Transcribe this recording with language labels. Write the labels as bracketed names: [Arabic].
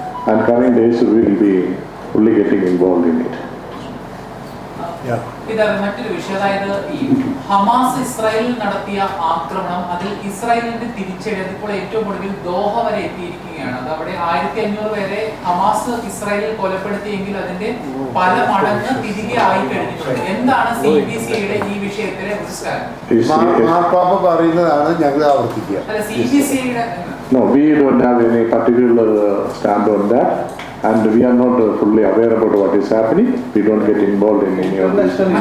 [English] and coming days we will be fully getting involved in it. [Malayalam] ഇതാണ് മറ്റൊരു വിഷയം. അതായത് ഈ ഹമാസ് ഇസ്രായേലിൽ നടത്തിയ ആക്രമണം, അതിൽ ഇസ്രായേലിന്റെ തിരിച്ചടി അതിപ്പോൾ ഏറ്റവും ഒടുവിൽ ദോഹ വരെ എത്തിയിരിക്കുകയാണ്. അത് അവിടെ 1500 പേരെ ഹമാസ് ഇസ്രായേലിൽ കൊലപ്പെടുത്തിയെങ്കിൽ അതിന്റെ പല മടങ്ങ് തിരികെ ആയി കഴിഞ്ഞിട്ടുണ്ട്. എന്താണ് CBCIയുടെ ഈ വിഷയത്തിലെ ഒരു സ്റ്റാൻഡ്? മാർപ്പാപ്പ പറയുന്നതാണ് ഞങ്ങൾ ആവർത്തിക്കുക. അല്ല, CBCIയുടെ [English] No, we don't have any particular stand on that. And we are not fully aware about what is happening. We don't get involved in any of this.